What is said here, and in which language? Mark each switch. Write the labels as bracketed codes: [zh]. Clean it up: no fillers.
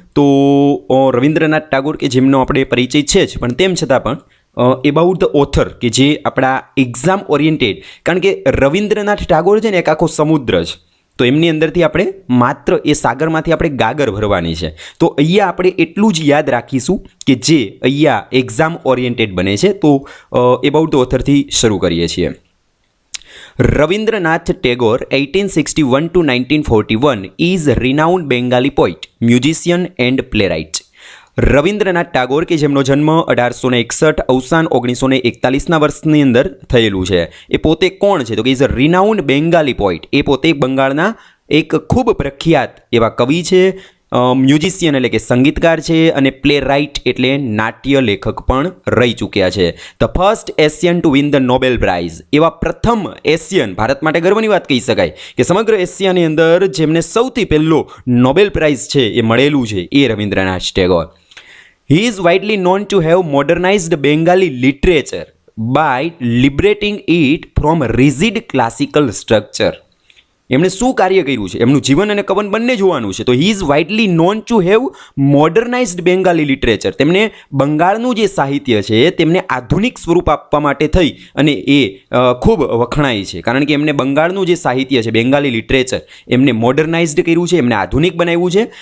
[gu] તો રવિન્દ્રનાથ ટાગોર કે જેમનો આપણે પરિચય છે જ, પણ તેમ છતાં પણ [en] about the author [gu] કે જે આપણા એક્ઝામ ઓરિએન્ટેડ, કારણ કે રવિન્દ્રનાથ ટાગોર છે ને એક આખો સમુદ્ર છે, તો એમની અંદરથી આપણે માત્ર એ સાગરમાંથી આપણે ગાગર ભરવાની છે। તો અહીંયા આપણે એટલું જ યાદ રાખીશું કે જે અહીંયા એક્ઝામ ઓરિએન્ટેડ બને છે। તો એબાઉટ ધ ઓથરથી શરૂ કરીએ છીએ। [en] Rabindranath Tagore, 1861 to 1941, is a renowned Bengali poet, musician and playwright. [gu] Rabindranath Tagore કે જેમનો જન્મ 1861, અવસાન 1941ના વર્ષની અંદર થયેલું છે, એ પોતે કોણ છે તો કે [en] Is a renowned Bengali poet. [gu] એ પોતે બંગાળના એક ખૂબ પ્રખ્યાત એવા કવિ છે, મ્યુઝિશિયન એટલે કે સંગીતકાર છે, અને પ્લે રાઇટ એટલે નાટ્ય લેખક પણ રહી ચૂક્યા છે। [en] the first Asian to win the Nobel prize, [gu] એવા પ્રથમ એશિયન, ભારત માટે ગર્વની વાત કહી શકાય કે સમગ્ર એશિયાની અંદર જેમને સૌથી પહેલો નોબેલ પ્રાઇઝ છે એ મળેલું છે એ Rabindranath Tagore. [en] He is widely known to have modernized Bengali literature by liberating it from rigid classical structure. [gu] એમણે શું કાર્ય કર્યું છે, એમનું જીવન અને કવન બંને જોવાનું છે। તો [en] he is widely known to have modernized Bengali literature, [gu] તેમને બંગાળનું જે સાહિત્ય છે તેમને આધુનિક સ્વરૂપ આપવા માટે થઈ અને એ ખૂબ વખણાય છે, કારણ કે એમને બંગાળનું જે સાહિત્ય છે બેંગાલી લિટરેચર એમને મોડર્નાઇઝડ કર્યું છે, એમને આધુનિક બનાવ્યું છે।